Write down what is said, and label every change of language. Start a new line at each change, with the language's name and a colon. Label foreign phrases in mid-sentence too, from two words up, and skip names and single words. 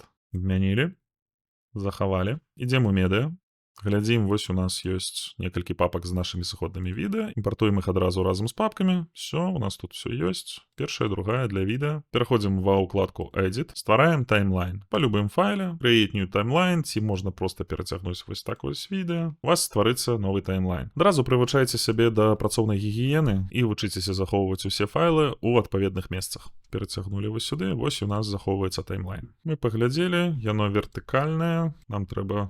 Belarusian: Змянілі, захавалі. Ідзем у медыа. Глядзім, вось у нас ёсць некалькі папак з нашымі сыходнымі відэа. Імпартуем іх адразу разам з папкамі. Всё, у нас тут все ёсць. Першая, другая для відэа. Пераходзім ва ўкладку Edit. Ствараем таймлайн. Па любым файле,
English: create new timeline,
Belarusian: ці можна проста перацягнуць вось так вось відэа. У вас стварыцца новы таймлайн. Адразу прывучайце сябе да працоўнай гігіены і вучыцеся захоўваць усе файлы ў адпаведных месцах. Перацягнулі вось сюды, вось у нас захоўваецца таймлайн. Мы паглядзелі, яно вертыкальнае. Нам трэба...